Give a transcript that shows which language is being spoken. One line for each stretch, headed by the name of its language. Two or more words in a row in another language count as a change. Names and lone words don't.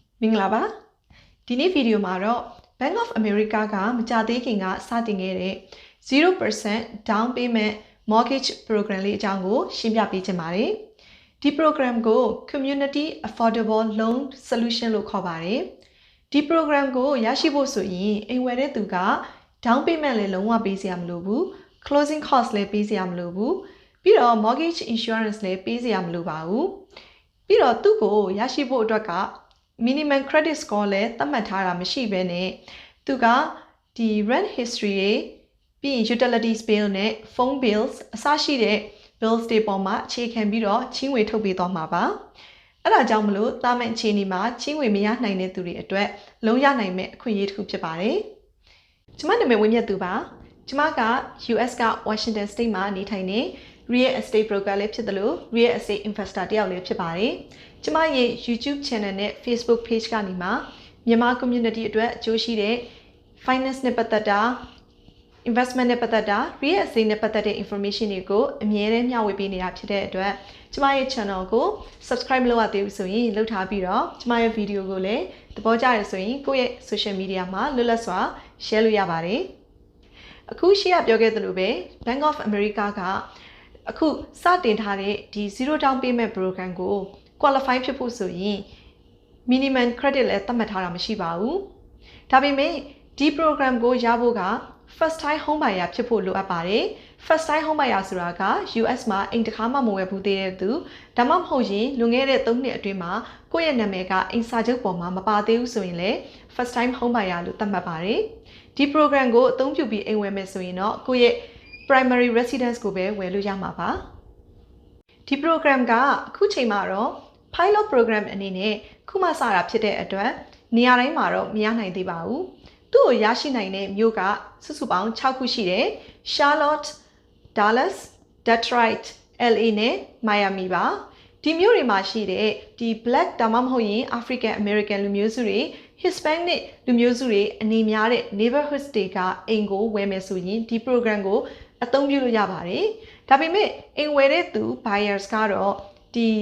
Burmese: မင်္ဂလာပါဒီနေ့ဗီဒီယိုမှာတော့ Bank of America ကမကြသေးခင်ကစတင်ခဲ့တဲ့
English: 0% down payment mortgage program
Burmese: လေးအကြောင်းကိုရှင်းပြပေးချ င်ပါတယ်ဒီ program ကို
English: community affordable loan solution
Burmese: လို့ခေါ်ပါတယ်ဒီ program ကိုရရှိဖို့ဆိုရင်အိမ်ဝယ် တဲ့သူက
English: down payment
Burmese: လည်းလုံးဝပေးစရာမလိုဘူး
English: closing cost
Burmese: လည်းပေးစရာမလိုဘူးပြီးတော့
English: mortgage insurance
Burmese: လည်းပေးစရာမလိုပါဘူးပြီးတော့သူ့ကိုရရှိဖို့အတွက်က
English: minimum credit score
Burmese: လည်းသတ်မှတ်ထားတာမရှိဘဲနဲ့သူကဒီ
English: rent history
Burmese: တွေပြီးရင်
English: utilities bill
Burmese: နဲ့
English: phone bills
Burmese: အစရှိတဲ့ bills တွေပေါ်မှာ အခြေခံပြီးတော့ချင်းငွေထုတ်ပေးသွားမှာပါအဲ့ဒါကြောင့်မလို့တာမန်အခြေအနေမှာချင်းငွေမရနိုင်တဲ့သူတွေအတွက်လုံးရနိုင်မဲ့အခွင့်အရေးတစ်ခုဖြစ်ပါတယ်ကျမနာမည်ဝင်းမြတ်သူပါကျမက US က Washington State မှာနေထိုင်နေ
English: real estate broker
Burmese: လည်းဖြစ်တယ်လို့
English: real estate investor
Burmese: တယောက်လည်းဖြစ်ပါတယ်ကျမရဲ့
English: YouTube channel
Burmese: နဲ့
English: Facebook page
Burmese: ကနေမှာမြန်မာ community အတွက်အကျိုးရှိတဲ့ finance နဲ့ပတ်သက်တာ investment နဲ့ပတ်သက်တာ
English: real estate
Burmese: နဲ့ပတ်သက်တဲ့ information တွေကိုအမြဲတမ်းမျှဝေပေးနေတာဖြစ်တဲ့အတွက်ကျမရဲ့ channel ကို subscribe မလုပ်ရသေးဘူးဆိုရင်လုပ်ထားပြီးတော့ကျမရဲ့ video ကိုလည်းသဘောကျရဆိုရင်ကိုယ့်ရဲ့ social media မှာလွတ်လပ်စွာ share လုပ်ရပါတယ်အခုရှေ့ကပြောခဲ့သလိုပဲ Bank of America ကအခုစတင်ထားတဲ့ဒီ
English: zero down payment program
Burmese: ကို qualify ဖြစ်ဖို့ဆိုရင်
English: minimum credit
Burmese: လည်းသတ်မှတ်ထားတာမရှိပါဘူးဒါပေမဲ့ဒီ program ကိုရဖို့က
English: first time home buyer
Burmese: ဖြစ်ဖို့လိုအပ်ပါတယ်
English: first time home buyer
Burmese: ဆိုတာက US မှာအိမ်တစ်ခါမှမဝယ်ဘူးသေး တဲ့သူဒါမှမဟုတ်ရင်လွန်ခဲ့တဲ့3နှစ်အတွင်းမှာကိုယ့်ရဲ့နာမည်ကအိမ်စာချုပ်ပေါ်မှာမပါသေးဘူးဆိုရင်လည်း
English: first time home buyer
Burmese: လို့သတ်မှတ်ပါတယ်ဒီ program ကို အသုံးပြုပြီးအိမ်ဝယ်မယ်ဆိုရင်တော့ကိုယ့်ရဲ့
English: primary residence
Burmese: ကိုပဲဝယ်လို့ရမှာပါဒီ program ကအခုချိန်မှာတော့
English: pilot program
Burmese: အနေနဲ့ခု မှစတာဖြစ်တဲ့အတွက်နေရာတိုင်းမှာတော့မရနိုင်သေးပါဘူးသူ့ကိုရရှိနိုင်တဲ့မြို့ကစုစုပေါင်း6ခုရှိတယ် Charlotte, Dallas, Detroit, LA နဲ့ Miami ပါဒီမြို့တွေမှာရှိတဲ့ဒီ Black ဒါမှမဟုတ်ရင် African American လူမျိုးစုတွေ Hispanic လူမျိုးစုတွေအနေများတဲ့ neighborhoods တွေကအိမ်ကိုဝယ်မယ်ဆိုရင်ဒီ program ကိုအသုံးပြုလို့ရပါတယ်ဒါပေမဲ့အိမ်ဝယ်တဲ့သူ buyers ကတော့ဒီ